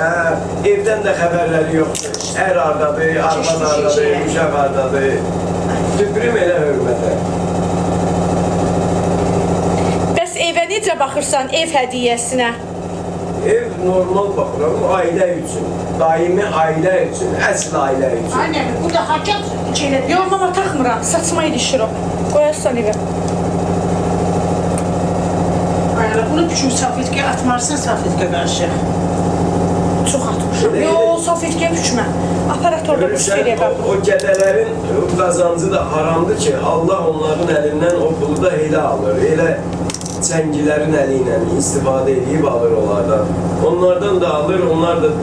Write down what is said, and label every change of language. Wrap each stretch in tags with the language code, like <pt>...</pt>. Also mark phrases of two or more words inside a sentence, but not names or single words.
<az>Evdən də xəbərləri yoxdur. Ər hardadır, arvad hardadır, uşaq hardadır. Tüpürüm elə hörmətə. Bəs evə necə baxırsan ev hədiyyəsinə? Ev normal baxıram, ailə üçün. Daimi ailə üçün, əsl ailə üçün.</az> <tr>Anne, bu da hakikat şeyler.</tr> <az>Yox, mama taxmıram, saçma ilişir o. Qoyarsan evə.</az> <tr>Anne, bunu küçük safetkeye atmarsan safetke karşı.</tr> <az>Çox atmışam. Yox, safetkə düşmə. Operatorda bu Görürsən, şeyə o qədələrin qazancı da haramdır ki, Allah onların əlindən o pulu da elə alır. Elə çəngilərin əli ilə istifadə edib alır onlardan. Onlardan da alır, onlar da...</az>